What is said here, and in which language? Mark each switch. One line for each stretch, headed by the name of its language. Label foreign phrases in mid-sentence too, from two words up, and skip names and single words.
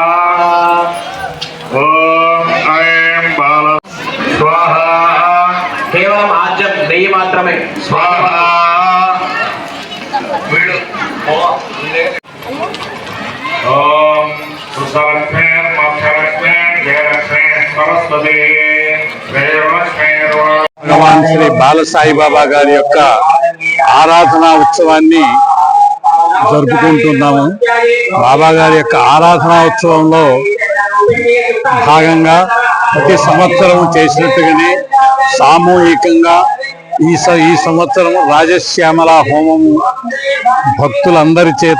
Sanskrit: ॐ ऐं बाल स्वाहा.
Malayalam: കേവലം ആജ്യം നെയി മാത്രമേ
Sanskrit: स्वाहा. ओम सुसलक्ष्मी मोक्षलक्ष्मी जयलक्ष्मी सरस्वती
Telugu: భగవాన్ శ్రీ బాలసాయిబాబా గారి యొక్క ఆరాధనా ఉత్సవాన్ని జరుపుకుంటున్నాము. బాబా గారి యొక్క ఆరాధనా ఉత్సవంలో భాగంగా ప్రతి సంవత్సరం చేసినట్టుగానే సామూహికంగా ఈ సంవత్సరం రాజశ్యామల హోమము భక్తులందరి చేత